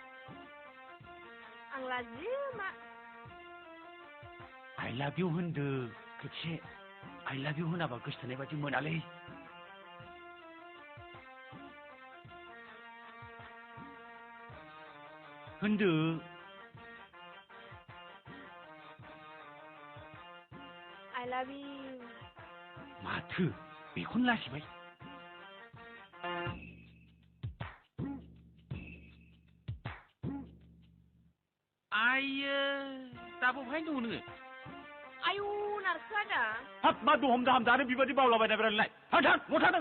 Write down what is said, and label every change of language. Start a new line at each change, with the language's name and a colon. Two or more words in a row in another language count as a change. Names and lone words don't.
Bodo: आं लाजियो मा
English: I love you
Bodo: होनदो खेबसे
English: I love you
Bodo: होनाबा गोसोथोनाय बादि मोनालै होनदो
English: I love you.
Bodo: माथो बेखौनो लाजिबाय आइयो दाबो बहाय दङ नोङो आयु नारखोआ दा हाब मा दहम दाहाम दानो बेबादि बावलाबायना बेरायलाय थां थां मथादों